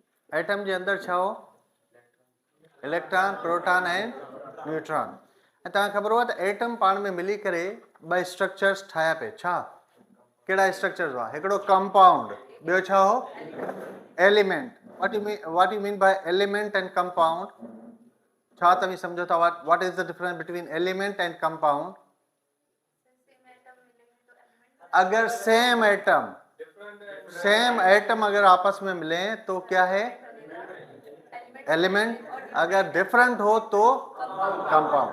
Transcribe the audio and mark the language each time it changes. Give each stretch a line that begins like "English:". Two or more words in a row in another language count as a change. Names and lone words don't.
Sindhi: एटम जे अंदर छा हो,
English: electron, proton and neutron.
Sindhi: ऐं तव्हांखे ख़बर हुआ त एटम पाण में मिली करे ॿ स्ट्रक्चर्स ठाहिया पे, छा कहिड़ा स्ट्रक्चर्स हुआ? हिकिड़ो कंपाउंड, ॿियो छा हो, एलिमेंट।
English: What you mean by element and compound?
Sindhi: छा तव्हां सम्झो था?
English: What is the difference between element and compound?
Hindi: अगर
English: same atom
Hindi: अगर आपस में मिले तो क्या है, एलिमेंट। अगर डिफरेंट हो तो कंपाउंड।